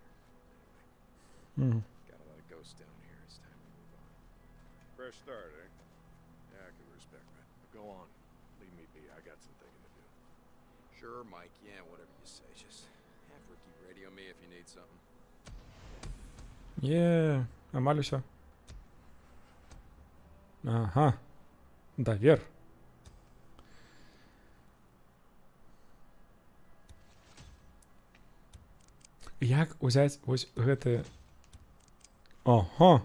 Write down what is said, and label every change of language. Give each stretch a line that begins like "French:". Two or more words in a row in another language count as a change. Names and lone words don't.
English: Mhm. Got a lot of ghosts down here. It's time to move on. Fresh start, eh? Yeah, I can respect that. Go on. Leave me be. I got some thinking to do. Sure, Mike. Yeah, whatever you say. Just have Ricky radio me if you need something.
Belarusian: Є, амаль усё. Ага. Давер. Як узяць вось гэты Ага.